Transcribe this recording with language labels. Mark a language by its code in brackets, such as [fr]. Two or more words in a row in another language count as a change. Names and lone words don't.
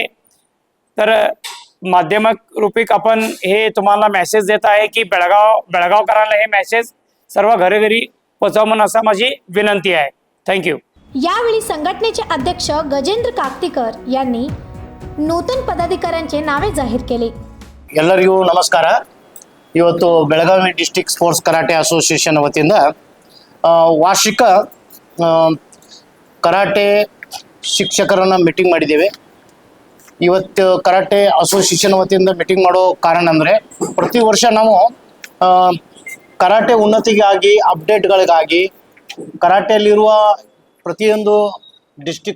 [mr] तर माध्यमिक रूपिक आपण हे तुम्हाला मेसेज देत आहे की बेळगावकरांना हे मेसेज सर्व घरोघरी पोहोचवणं असा माझी विनंती आहे. थँक्यू. यावेळी संघटनेचे अध्यक्ष गजेंद्र काकतीकर यांनी नूतन पदाधिकाऱ्यांचे नावे जाहीर केले. [kn] ಎಲ್ಲರಿಗೂ ನಮಸ್ಕಾರ. ಇವತ್ತು ಬೆಳಗಾವಿ ಡಿಸ್ಟ್ರಿಕ್ಟ್ ಸ್ಪೋರ್ಟ್ಸ್ ಕರಾಟೆ ಅಸೋಸಿಯೇಷನ್ ವತಿಯಿಂದ ವಾರ್ಷಿಕ ಕರಾಟೆ ಶಿಕ್ಷಕರನ್ನ ಮೀಟಿಂಗ್ ಮಾಡಿದ್ದೇವೆ. ಇವತ್ತು ಕರಾಟೆ ಅಸೋಸಿಯೇಷನ್ ವತಿಯಿಂದ ಮೀಟಿಂಗ್ ಮಾಡೋ ಕಾರಣ ಅಂದರೆ ಪ್ರತಿ ವರ್ಷ ನಾವು ಕರಾಟೆ ಉನ್ನತಿಗಾಗಿ ಅಪ್ಡೇಟ್ಗಳಿಗಾಗಿ ಕರಾಟೆಯಲ್ಲಿರುವ ಪ್ರತಿಯೊಂದು ಡಿಸ್ಟಿಕ್ಕು,